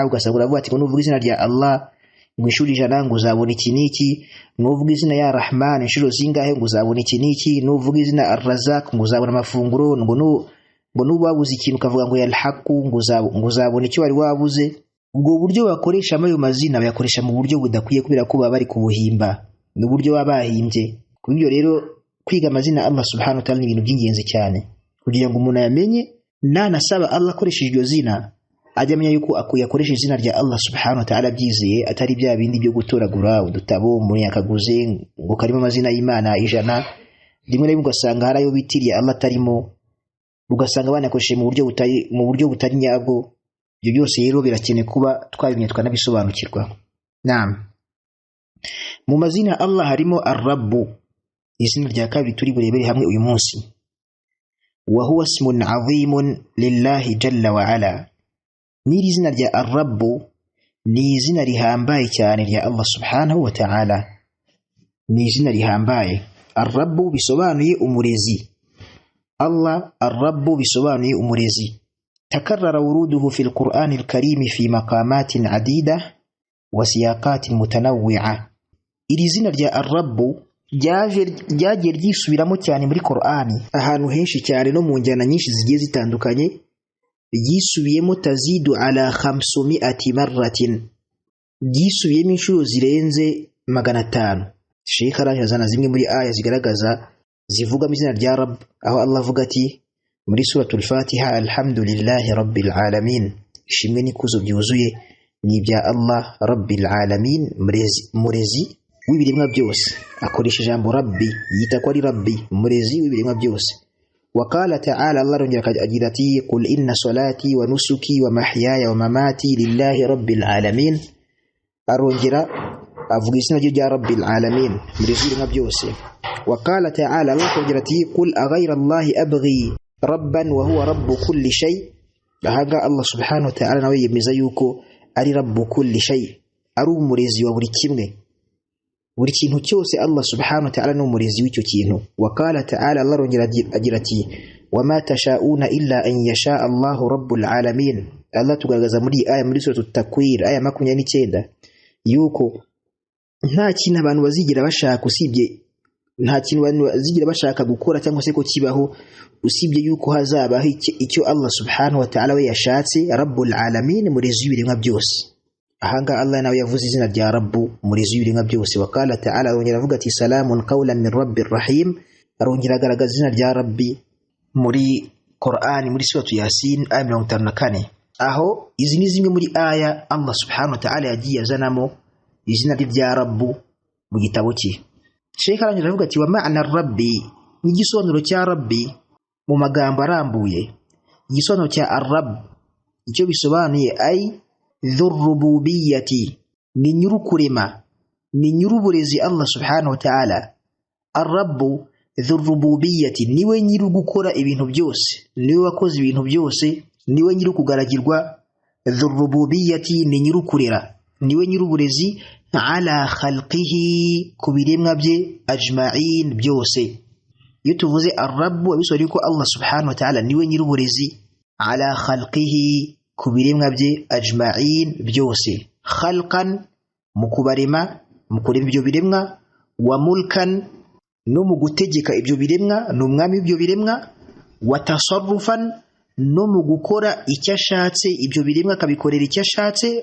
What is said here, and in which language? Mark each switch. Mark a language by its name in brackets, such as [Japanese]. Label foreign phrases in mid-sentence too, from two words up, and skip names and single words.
[Kinyarwanda] Ugasanga uravuga ati ngo nuvuga izina rya Allah ngo inshuro 100 ngo uzabona iki niki, nuvuga izina ya Rahman inshuro zingahe ngo uzabona iki niki, nuvuga izina Ar-Razzaq ngo uzabona amafunguro, ngo nubabuze ikintu ukavuga ngo yalhaqu ngo uzabona icyo wari wabuze. Ubwo buryo bakoresha ayo mazina bayakoresha mu buryo budakwiye kubera ko baba bari kubuhimba, ni uburyo baba bahimbye. Kubyo rero kwiga amazina Allah [Arabic] سبحانه وتعالى [Kinyarwanda] ni ibintu by'ingenzi cyane kugira ngo umuntu yamenye nanasaba Allah akoresheje iryo zina ajya amenya yuko yakoresha izina rya Allah [Arabic] سبحانه وتعالى [Kinyarwanda] byizeye, atari bya bindi byo gutoragura udutabo umuntu yakaguze ngo karimo amazina y'Imana 100. Rimwe na rimwe ugasanga hari ayo bitiriye Allah atarimo, ugasanga banakoresheje mu buryo butari nyabwo. Ibyo byose rero birakeneye kuba twabimenya twanabisobanukirwa. Naam, mu mazina Allah harimo Ar-Rabb, izina rya kabiri turi burebere hamwe uyu munsi. [Arabic] وهو اسم عظيم لله جل وعلا. [Kinyarwanda] N'iri zina rya Ar-Rabb ni izina rihambaye cyane rya Allah [Arabic] سبحانه وتعالى, [Kinyarwanda] ni izina rihambaye. Ar-Rabb bisobanuye umurezi. Allah Ar-Rabb bisobanuye umurezi. [Arabic] تكرر وروده في القرآن الكريم في مقامات عديدة وسياقات متنوعة. [Kinyarwanda] iri zina rya Ar-Rabb ryagiye ryisubiramo cyane muri Qur'ani ahantu henshi cyane no mu njyana nyinshi zigiye zitandukanye, ryisubiyemo [Arabic] تزيد على 500 مرة, [Kinyarwanda] ryisubiyemo inshuro zirenze 500. Sheikh arahazana zimwe muri aya zigaragaza zivuga izina rya Rabb, aho Allah avuga ati muri suratul Fatiha, [Arabic] الحمد لله رب العالمين, [Kinyarwanda] ishimwe n'ikuzo byuzuye ni ibya Allah [Arabic] رب العالمين, [Kinyarwanda] murezi w'ibiremwa byose. Akoresha ijambo rabbi, yita ko ari rabbi, murezi w'ibiremwa byose. [Arabic] وقال تعالى, [Kinyarwanda] Allah rongera agira ati [Arabic] قل إن صلاتي ونسكي ومحياي ومماتي لله رب العالمين. [Kinyarwanda] Arongera avuga izina rya [Arabic] رب العالمين, [Kinyarwanda] murezi w'ibiremwa byose. [Arabic] وقال تعالى, [Kinyarwanda] Allah rongera ati [Arabic] قل أغير الله أبغي ربا وهو رب كل شيء. [Kinyarwanda] Ahaga Allah [Arabic] سبحانه وتعالى [Kinyarwanda] nawe yemeza yuko ari [Arabic] رب كل شيء, [Kinyarwanda] ari umurezi wa buri kimwe, buri kintu cyose. [Arabic] الله سبحانه وتعالى [Kinyarwanda] ni umurezi w'icyo kintu. [Arabic] وقال تعالى, [Kinyarwanda] Allah rongera agira ati [Arabic] وما تشاؤون إلا أن يشاء الله رب العالمين. [Kinyarwanda] Allah tugaragaza muri aya muri suratul Takwir aya 29 yuko nta kintu abantu bazigira bashaka usibye, nta kintu abantu bazigira bashaka gukora cyangwa se ko kibaho usibye yuko hazabaho icyo Allah [Arabic] سبحانه وتعالى [Kinyarwanda] we yashatse. [Arabic] رب العالمين, [Kinyarwanda] murezi w'ibiremwa byose. Ahanga Allah nawe yavuze izina rya Rabbu, murezi w'ibiremwa byose. [Arabic] وقال تعالى, [Kinyarwanda] arongera avuga ati [Arabic] سلام قولا من رب رحيم. [Kinyarwanda] Arongera agaragaza izina rya Rabbi muri Qur'an muri suratu Yasin aya 54. Aho izi ni zimwe muri aya Allah [Arabic] سبحانه وتعالى [Kinyarwanda] yagiye azanamo izina rya Rabbu mu gitabo cye. Sheikh arongera avuga ati [Arabic] ومعنى رب, [Kinyarwanda] n'igisobanuro cya Rabbi mu magambo arambuye. Igisobanuro cya Ar-Rabb icyo bisobanuye [Arabic] أي ذو الربوبية, [Kinyarwanda] ni nyurukurema, ni nyuruburezi Allah [Arabic] سبحانه وتعالى. الرب ذو الربوبية, [Kinyarwanda] niwe nyiru gukora ibintu byose, niwe wakoze ibintu byose, niwe nyiru kugaragirwa. Dhurrububiyyati ni nyurukurera, niwe nyuruburezi [Arabic] على خلقه, [Kinyarwanda] kubiremwa bye ajma'in byose. Iyo tuvuze Ar-Rabb abisobanura ko Allah [Arabic] سبحانه وتعالى [Kinyarwanda] niwe nyiruburezi [Arabic] على خلقه, [Kinyarwanda] kubiremwa bye ajma'in byose. Khalqan, mukubarema, mukurema ibyo biremwa. [Arabic] وملكا, [Kinyarwanda] no mu gutegeka ibyo biremwa, no umwami w'ibyo biremwa. [Arabic] وتصرفا, [Kinyarwanda] no mu gukora icyo ashatse ibyo biremwa akabikorera icyo ashatse.